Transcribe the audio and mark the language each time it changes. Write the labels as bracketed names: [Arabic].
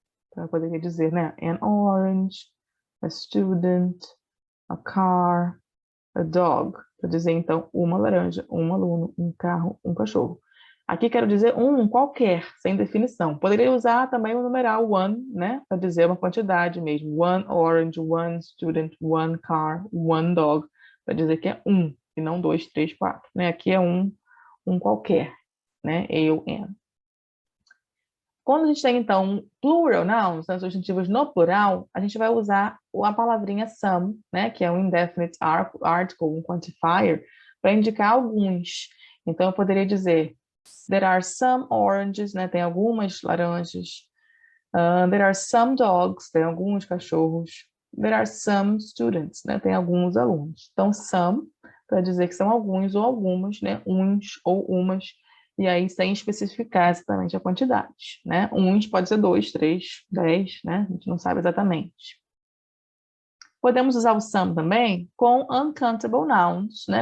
[Portuguese] Então, eu poderia dizer, né, [English] an orange, a student, a car, a dog. [Portuguese] Para dizer, então, uma laranja, um aluno, um carro, um cachorro. Aqui quero dizer um qualquer, sem definição. Poderia usar também o numeral one, né? Para dizer uma quantidade mesmo. [English] One orange, one student, one car, one dog. [Portuguese] Para dizer que é um, e não 2, 3, 4. Né? Aqui é um qualquer, né? Eu, am. Quando a gente tem, então, plural nouns, né, substantivos no plural, a gente vai usar a palavrinha some, né, que é um indefinite article, um quantifier, para indicar alguns. Então, eu poderia dizer [English] There are some oranges, né? [Portuguese] Tem algumas laranjas. [English] There are some dogs, [Portuguese] tem alguns cachorros. [English] There are some students, né? [Portuguese] Tem alguns alunos. Então, some, para dizer que são alguns ou algumas, né? Uns ou umas. E aí, sem especificar exatamente a quantidade, né? Uns pode ser 2, 3, 10, né? A gente não sabe exatamente. Podemos usar o some também com uncountable nouns, né?